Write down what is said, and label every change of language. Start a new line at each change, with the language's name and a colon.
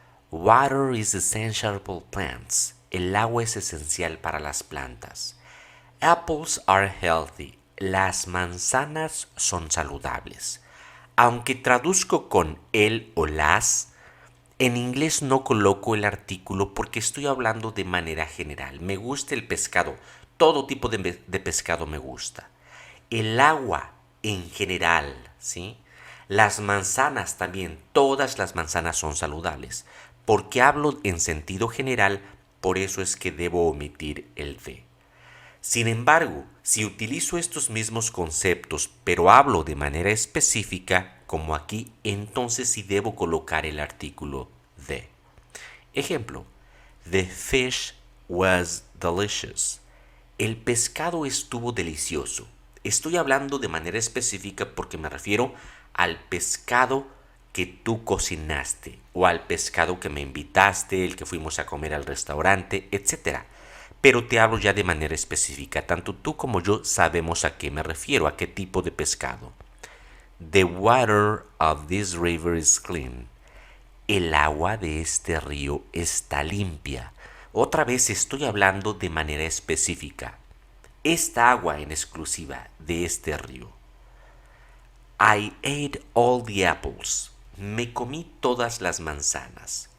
English: Water is essential for plants.
Spanish: El agua es esencial para las plantas.
English: Apples are healthy.
Spanish: Las manzanas son saludables. Aunque traduzco con el o las, en inglés no coloco el artículo porque estoy hablando de manera general. Me gusta el pescado. Todo tipo de pescado me gusta. El agua en general, ¿sí? Las manzanas también. Todas las manzanas son saludables. Porque hablo en sentido general, por eso es que debo omitir el de. Sin embargo, si utilizo estos mismos conceptos, pero hablo de manera específica, como aquí, entonces sí debo colocar el artículo de.
English: Ejemplo, the fish was delicious.
Spanish: El pescado estuvo delicioso. Estoy hablando de manera específica porque me refiero al pescado que tú cocinaste o al pescado que me invitaste, el que fuimos a comer al restaurante, etc. Pero te hablo ya de manera específica. Tanto tú como yo sabemos a qué me refiero, a qué tipo de pescado.
English: The water of this river is clean.
Spanish: El agua de este río está limpia. Otra vez estoy hablando de manera específica. Esta agua en exclusiva de este río.
English: I ate all the apples.
Spanish: Me comí todas las manzanas.